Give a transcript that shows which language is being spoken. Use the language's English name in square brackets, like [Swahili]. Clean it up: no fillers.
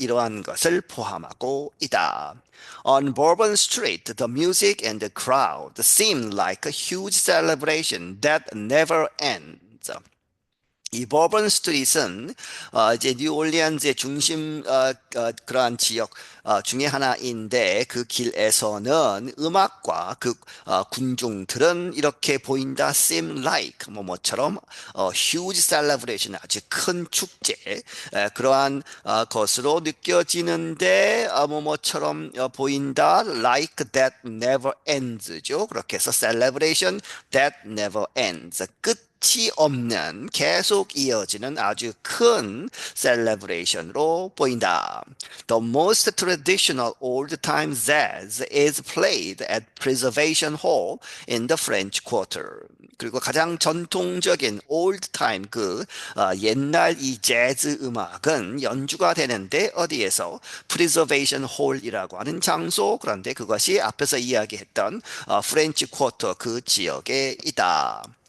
[Korean] 이러한 것을 포함하고 있다. [English] On Bourbon Street, the music and the crowd seemed like a huge celebration that never ends. [Korean] 이 버번 스트릿은 이제 뉴올리언즈의 중심 그러한 지역 중에 하나인데 그 길에서는 음악과 그 군중들은 이렇게 보인다. [English] seem like [Korean] 뭐처럼 [English] huge celebration [Korean] 아주 큰 축제 그러한 것으로 느껴지는데 뭐처럼 보인다. [English] like that never ends죠. [Korean] 그렇게 해서 [English] celebration that never ends [Korean] 끝이 없는 계속 이어지는 아주 큰 셀레브레이션으로 보인다. [English] The most traditional old-time jazz is played at Preservation Hall in the French Quarter. [Korean] 그리고 가장 전통적인 old-time 옛날 이 재즈 음악은 연주가 되는데 어디에서 Preservation Hall이라고 하는 장소 그런데 그것이 앞에서 이야기했던 프렌치 쿼터 그 지역에 있다.